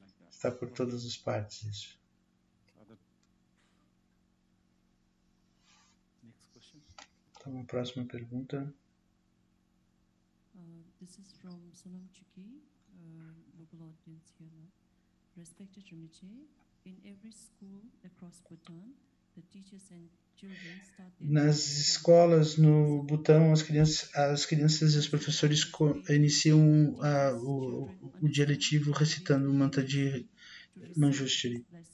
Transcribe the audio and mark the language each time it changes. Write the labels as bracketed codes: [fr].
[pt] Está por todas as partes isso. Então, a próxima pergunta. [en] This is from Sonam Chuki, local audience here now. Respected Rinpoche, in every school across Bhutan, the teachers and children start their... [pt] Nas escolas no Butão, as crianças e os professores iniciam o dia letivo recitando o mantra de Manjushri.